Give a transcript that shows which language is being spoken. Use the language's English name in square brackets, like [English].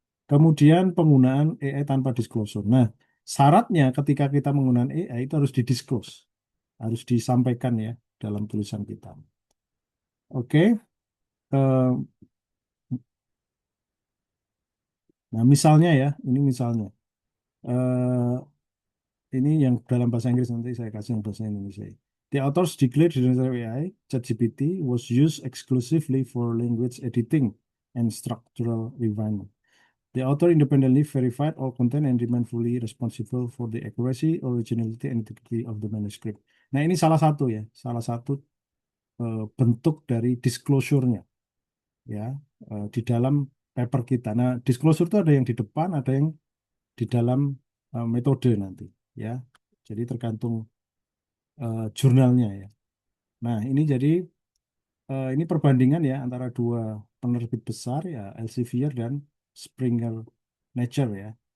[Indonesian] Kemudian penggunaan AI tanpa disclosure. Nah, syaratnya ketika kita menggunakan AI itu harus didisclose, harus disampaikan ya dalam tulisan kita. Oke, eh, nah misalnya ya, ini misalnya, eh, ini yang dalam bahasa Inggris nanti saya kasih yang bahasa Indonesia. [English] The authors declared generative AI, ChatGPT, was used exclusively for language editing and structural refinement. The author independently verified all content and remained fully responsible for the accuracy, originality, and integrity of the manuscript. [Indonesian] Nah, ini salah satu ya, salah satu bentuk dari disclosure-nya ya di dalam paper kita. Nah, disclosure itu ada yang di depan, ada yang di dalam metode nanti ya. Jadi tergantung jurnalnya ya. Nah, ini jadi ini perbandingan ya antara dua penerbit besar ya, Elsevier dan Springer Nature ya.